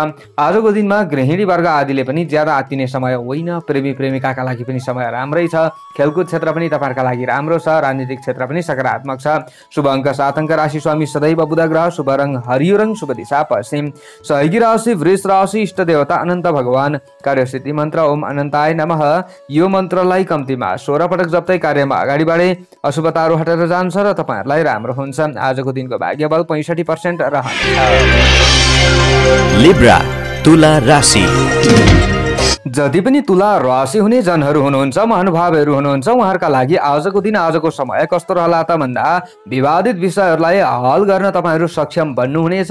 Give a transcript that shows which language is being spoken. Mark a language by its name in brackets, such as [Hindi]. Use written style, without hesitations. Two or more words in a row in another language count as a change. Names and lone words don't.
[Nepali] आजको दिनमा गृहिणी वर्ग आदिले पनि ज्यादा आत्तिने समय होइन। प्रेमी प्रेमिकाका लागि पनि समय राम्रै छ। खेलकुद क्षेत्र पनि तपाईँहरूका लागि राम्रो छ। राजनीतिक क्षेत्र पनि सकारात्मक छ। शुभ अङ्क 7 अङ्क, राशि स्वामी सदैव बुध ग्रह, शुभ रङ हरियो रङ, शुभ दिशा पश्चिम, सहयोगी राशि वृष राशि, इष्ट देवता अनन्त भगवान, कार्यसिद्धि मन्त्र [Sanskrit] ओम अनन्ताय नमः। [Nepali] यो मन्त्रलाई कम्तीमा 16 पटक जप्दै कार्यमा अगाडि बढे अशुभ तारो हटेर जान्छ र तपाईँहरूलाई राम्रो हुन्छ। आजको दिनको भाग्यबल 65% रहन्छ। लिब्रा तुला राशि। जति पनि तुला राशि हुने जनहरू हुनुहुन्छ, महानुभावहरू हुनुहुन्छ, उहाँहरूका लागि आजको दिन आजको समय कस्तो रहला त भन्दा विवादित विषयहरूलाई हल गर्न तपाईँहरू सक्षम बन्नुहुनेछ।